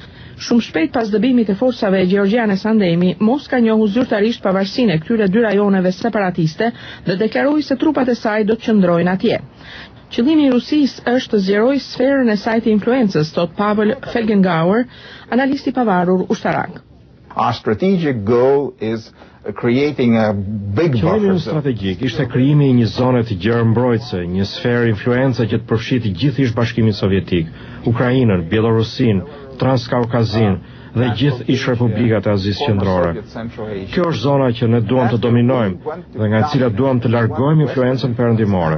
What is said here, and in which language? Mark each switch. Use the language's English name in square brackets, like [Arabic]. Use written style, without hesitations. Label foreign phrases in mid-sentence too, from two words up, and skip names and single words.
[Albanian] Shumë shpejt pas dëbimit të forcave gjeorgjiane Sandemi, Moska njohu zyrtarisht pavarësinë e këtyre dy rajoneve separatiste dhe deklaroi se trupat e saj do të qëndrojnë atje. Qëllimi i Rusisë është të zgjerojë sferën e saj të influencës, thot Pavel Felgengauer, analisti pavarur ushtarak. [English] Our strategic goal is creating a big buffer. [Albanian] Qëllimi strategjik ishte krijimi i një zone të gjerë mbrojtëse, një sferë influencë që të përfshijë gjithë ish Bashkimin Sovjetik, Ukrainën, Bielorusinë, Transkaukazinë dhe gjithë ish republikat e Azisë Qendrore. Kjo është zona që ne duam të dominojmë dhe nga e cila duam të largojmë influencën perëndimore.